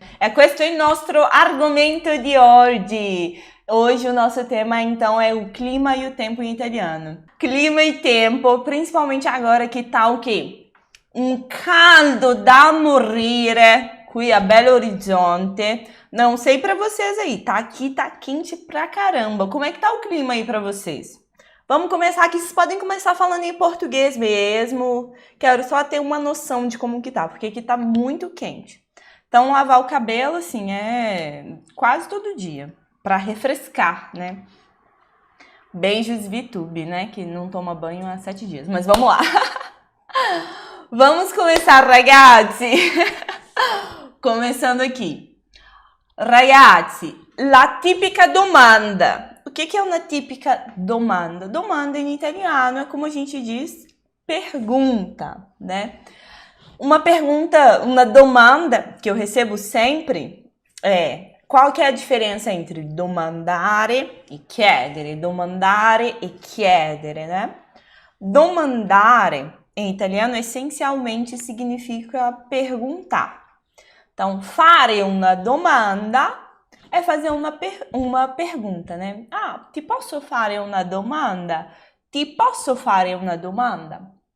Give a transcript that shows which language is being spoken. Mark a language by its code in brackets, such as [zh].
[it] É questo il nostro argomento di oggi. [pt] Hoje o nosso tema então é o clima e o tempo em italiano. Clima e tempo, principalmente agora que tá o quê? [it] Um caldo da morire qui a Belo Horizonte. [pt] Não sei pra vocês aí, tá aqui, tá quente pra caramba. Como é que tá o clima aí pra vocês? Vamos começar aqui, vocês podem começar falando em português mesmo. Quero só ter uma noção de como que tá, porque aqui tá muito quente. Então lavar o cabelo, assim, é quase todo dia, pra refrescar, né? Beijos VTube, né? Que não toma banho há 7 dias, mas vamos lá. Vamos começar, ragazzi. Começando aqui. [it] Ragazzi, la tipica domanda. [pt] O que é uma típica domanda? Domanda em italiano é como a gente diz, pergunta, né? Uma pergunta, uma domanda que eu recebo sempre é: qual que é a diferença entre domandare e chiedere? Domandare e chiedere, né? Domandare em italiano essencialmente significa perguntar. Então, [it] fare una domanda [pt] é fazer uma pergunta, né? [it] Ah, ti posso fare una domanda? Ti posso fare una domanda?